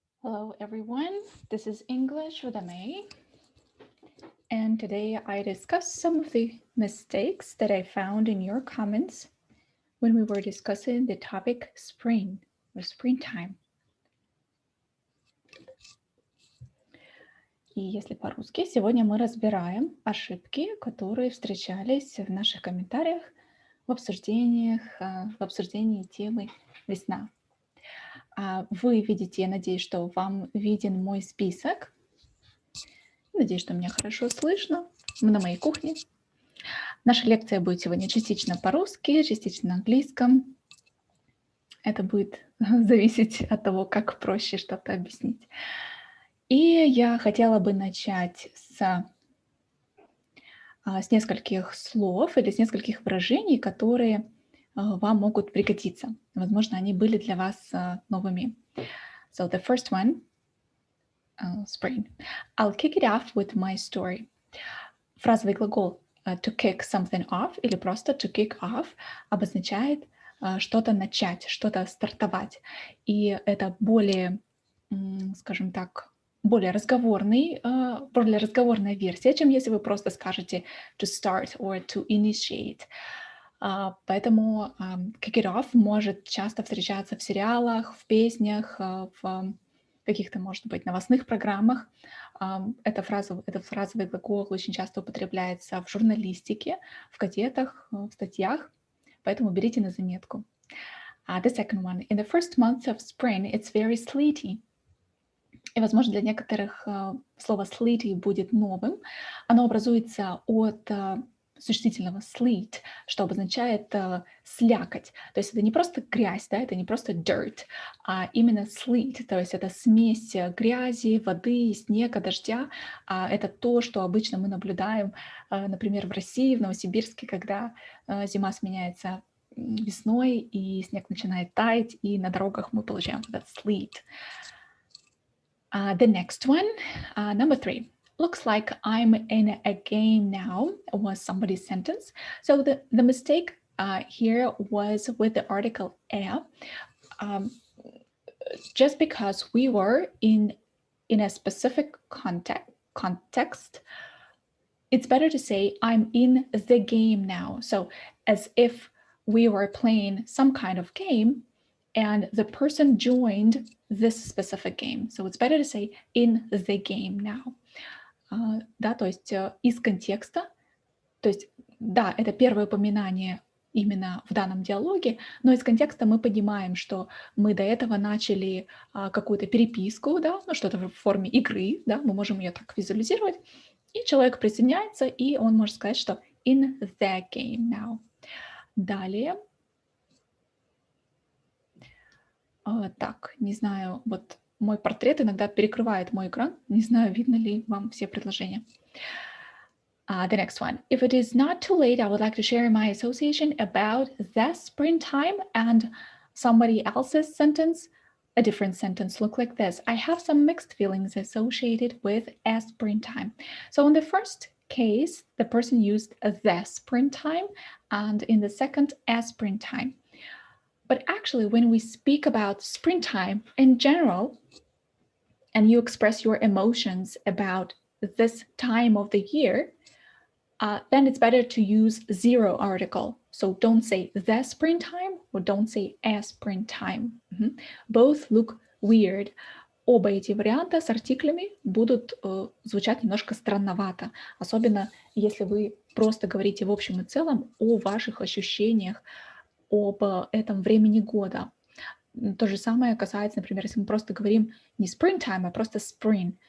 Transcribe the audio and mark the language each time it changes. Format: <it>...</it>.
<en>Hello everyone, this is English with MA, and today I discuss some of the mistakes that I found in your comments when we were discussing the topic spring or springtime.</en> <ru>И если по-русски, сегодня мы разбираем ошибки, которые встречались в наших комментариях в обсуждении темы «Весна». Вы видите, я надеюсь, что вам виден мой список. Надеюсь, что меня хорошо слышно. Мы на моей кухне. Наша лекция будет сегодня частично по-русски, частично на английском. Это будет зависеть от того, как проще что-то объяснить. И я хотела бы начать с нескольких слов или с нескольких выражений, которые вам могут пригодиться. Возможно, они были для вас новыми.</ru> <en>So the first one, spring. I'll kick it off with my story.</en> <ru>Фразовый глагол</ru> <en>to kick something off</en> <ru>или просто</ru> <en>to kick off</en> <ru>обозначает что-то начать, что-то стартовать. И это более, скажем так, более разговорная версия, чем если вы просто скажете</ru> <en>to start or to initiate.</en> <ru>Поэтому</ru> <en>kick it off</en> <ru>может часто встречаться в сериалах, в песнях, в каких-то, может быть, новостных программах. Этот фразовый глагол очень часто употребляется в журналистике, в газетах, в статьях, поэтому берите на заметку.</ru> <en>The second one. In the first month of spring, it's very sleety.</en> <ru>И, возможно, для некоторых слово sleety будет новым. Оно образуется от существительного sleet, что обозначает слякоть. То есть это не просто грязь, да, это не просто dirt, а именно sleet, то есть это смесь грязи, воды, снега, дождя. Это то, что обычно мы наблюдаем, например, в России, в Новосибирске, когда зима сменяется весной, и снег начинает таять, и на дорогах мы получаем этот sleet.</ru> <en>The next one, number 3. Looks like I'm in a game now was somebody's sentence. So the mistake here was with the article a. Just because we were in a specific context, it's better to say I'm in the game now. So as if we were playing some kind of game and the person joined this specific game. So it's better to say in the game now.</en> <ru>Да, то есть из контекста, то есть, да, это первое упоминание именно в данном диалоге, но из контекста мы понимаем, что мы до этого начали какую-то переписку, да, ну что-то в форме игры, да, мы можем ее так визуализировать, и человек присоединяется, и он может сказать, что</ru> <en>in the game now.</en> <ru>Далее. Так, не знаю, вот мой портрет иногда перекрывает мой экран. Не знаю, видно ли вам все предложения.</ru> <en>The next one. If it is not too late, I would like to share my association about the springtime and somebody else's sentence. A different sentence look like this. I have some mixed feelings associated with a springtime. So in the first case, the person used the springtime, and in the second, a springtime. But actually, when we speak about springtime in general, and you express your emotions about this time of the year, then it's better to use zero article. So don't say the springtime or don't say a springtime. Both look weird.</en> <ru>Оба эти варианта с артиклями будут звучать немножко странновато, особенно если вы просто говорите в общем и целом о ваших ощущениях об этом времени года. То же самое касается, например, если мы просто говорим не springtime, а просто spring.</ru>